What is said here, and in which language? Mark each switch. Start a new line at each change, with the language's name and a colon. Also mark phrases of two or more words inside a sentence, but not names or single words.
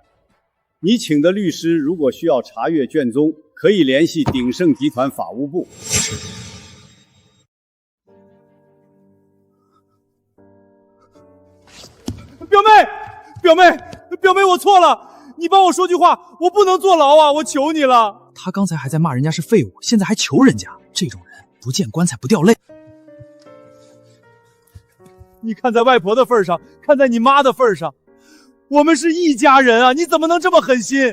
Chinese: 你請的律師如果需要查閱卷宗，可以聯繫鼎盛集團法務部。表妹，我錯了，你幫我說句話，我不能坐牢啊，我求你了。他剛才還在罵人家是廢物，現在還求人家，這種人不見棺材不掉淚。你看在外婆的份上，看在你媽的份上，我們是一家人啊，你怎麼能這麼狠心？